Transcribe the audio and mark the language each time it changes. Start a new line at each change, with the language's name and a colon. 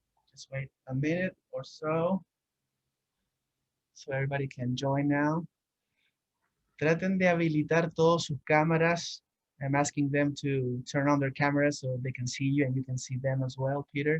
English: Just wait a minute or so everybody can join now.
Spanish: Traten de habilitar todas sus cámaras.
English: I'm asking them to turn on their cameras so they can see you and you can see them as well, Peter.